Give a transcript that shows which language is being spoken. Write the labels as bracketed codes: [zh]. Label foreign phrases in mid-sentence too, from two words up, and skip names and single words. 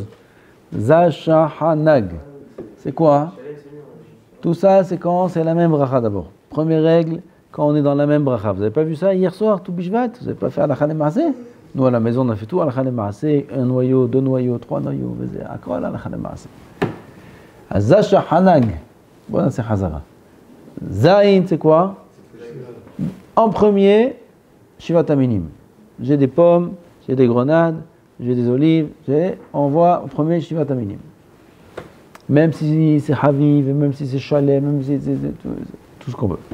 [fr] Zashahanag. C'est quoi? Tout ça, c'est quand c'est la même bracha d'abord. Première règle, quand on est dans la même bracha. Vous n'avez pas vu ça hier soir, tout bishvat? Vous n'avez pas fait [he] הלכה למעשה? [fr] Nous, à la maison, on a fait tout [he] הלכה למעשה. [fr] Un noyau, deux noyaux, trois noyaux. [he] הכל הלכה למעשה. Zashahanag. [fr] Bon, c'est Hazara. Zain, c'est quoi? En premier, [he] שבעת המינים. [fr] J'ai des pommes, j'ai des grenades, j'ai des olives, on voit au premier [he] שבעת המינים. [fr] Même si c'est Haviv, même si c'est Shalem, même si c'est tout ce qu'on veut.